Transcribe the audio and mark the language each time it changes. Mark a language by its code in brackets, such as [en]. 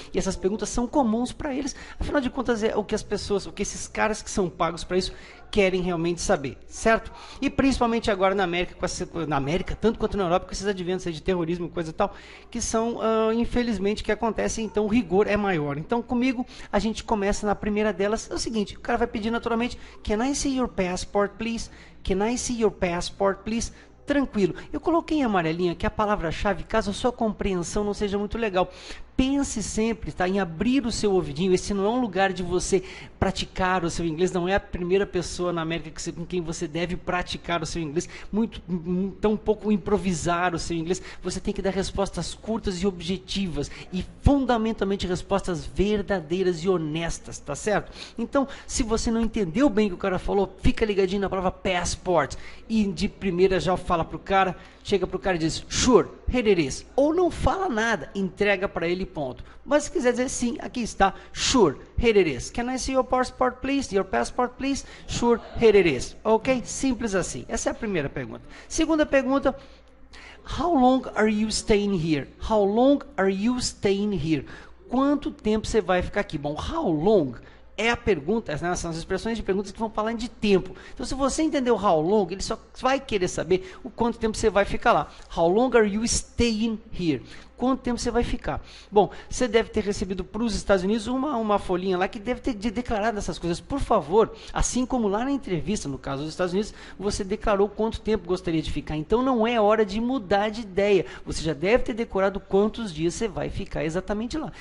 [pt] E essas perguntas são comuns para eles, afinal de contas é o que as pessoas, o que esses caras que são pagos para isso querem realmente saber, certo? E principalmente agora na América, tanto quanto na Europa, com esses adventos aí de terrorismo e coisa e tal, que são, infelizmente, que acontecem, então o rigor é maior. Então comigo, a gente começa na primeira delas, é o seguinte, o cara vai pedir naturalmente, [en] can I see your passport, please? Can I see your passport, please? [pt] Tranquilo. Eu coloquei em amarelinho aqui a palavra-chave, caso a sua compreensão não seja muito legal. Pense sempre, tá, em abrir o seu ouvidinho. Esse não é um lugar de você praticar o seu inglês, não é a primeira pessoa na América com quem você deve praticar o seu inglês, tão pouco improvisar o seu inglês. Você tem que dar respostas curtas e objetivas e fundamentalmente respostas verdadeiras e honestas, tá certo? Então, se você não entendeu bem o que o cara falou, fica ligadinho na palavra passport e de primeira já fala pro cara, chega pro cara e diz, [en] sure, here it is. [pt] Ou não fala nada, entrega para ele, ponto. Mas se quiser dizer sim, aqui está, [en] sure, here it is. Can I see your passport, please? Your passport, please? Sure, here it is. Ok? [pt] Simples assim. Essa é a primeira pergunta. Segunda pergunta, [en] how long are you staying here? How long are you staying here? [pt] Quanto tempo você vai ficar aqui? Bom, how long é a pergunta, né, são as expressões de perguntas que vão falar de tempo. Então, se você entender o how long, ele só vai querer saber o quanto tempo você vai ficar lá. [en] How long are you staying here? [pt] Quanto tempo você vai ficar? Bom, você deve ter recebido para os Estados Unidos uma folhinha lá que deve ter declarado essas coisas. Por favor, assim como lá na entrevista, no caso dos Estados Unidos, você declarou quanto tempo gostaria de ficar. Então não é hora de mudar de ideia. Você já deve ter decorado quantos dias você vai ficar exatamente lá.